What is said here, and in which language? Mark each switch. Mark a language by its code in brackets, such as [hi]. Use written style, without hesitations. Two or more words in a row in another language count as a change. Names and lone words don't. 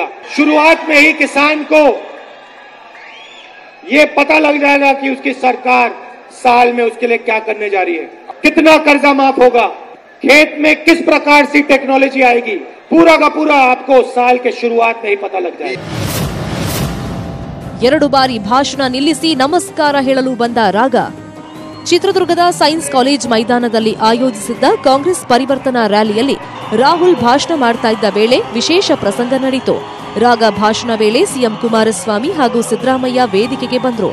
[hi] शुरुआत में ही किसान को ये पता लग जाएगा कि उसकी सरकार साल में उसके लिए क्या करने जा रही है, कितना कर्जा माफ होगा, खेत में किस प्रकार से टेक्नोलॉजी आएगी, पूरा का पूरा आपको साल के शुरुआत में ही पता लग जाएगा। [kn] 2 ಬಾರಿ ಭಾಷಣ ನಿಲ್ಲಿಸಿ ನಮಸ್ಕಾರ ಹೇಳಲು ಬಂದ ರಾಗ. ಚಿತ್ರದುರ್ಗದ ಸೈನ್ಸ್ ಕಾಲೇಜ್ ಮೈದಾನದಲ್ಲಿ ಆಯೋಜಿಸಿದ್ದ ಕಾಂಗ್ರೆಸ್ ಪರಿವರ್ತನಾ ರ್ಯಾಲಿಯಲ್ಲಿ ರಾಹುಲ್ ಭಾಷಣ ಮಾಡ್ತಾ ಇದ್ದ ವೇಳೆ ವಿಶೇಷ ಪ್ರಸಂಗ ನಡೆಯಿತು. ರಾಗ ಭಾಷಣ ವೇಳೆ ಸಿಎಂ ಕುಮಾರಸ್ವಾಮಿ ಹಾಗೂ ಸಿದ್ದರಾಮಯ್ಯ ವೇದಿಕೆಗೆ ಬಂದರು.